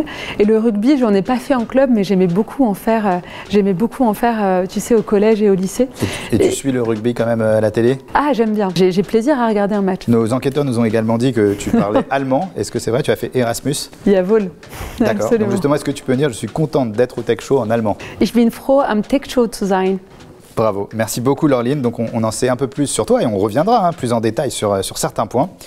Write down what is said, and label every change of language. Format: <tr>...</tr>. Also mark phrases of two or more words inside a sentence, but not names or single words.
<fr>Et le rugby, j'en ai pas fait en club, mais j'aimais beaucoup en faire, tu sais, au collège et au lycée. Et tu suis le rugby quand même à la télé? Ah, j'aime bien. J'ai plaisir à regarder un match. Nos enquêteurs nous ont également dit que tu parlais allemand. Est-ce que c'est vrai? Tu as fait Erasmus?</fr> <de>Jawohl.</de> <fr>D'accord. Donc justement, est-ce que tu peux dire, je suis contente d'être au Tech Show en allemand?</fr> <de>Ich bin froh, am Tech Show zu sein.</de> <fr>Bravo. Merci beaucoup, Laureline. Donc on en sait un peu plus sur toi et on reviendra plus en détail sur certains points.</fr>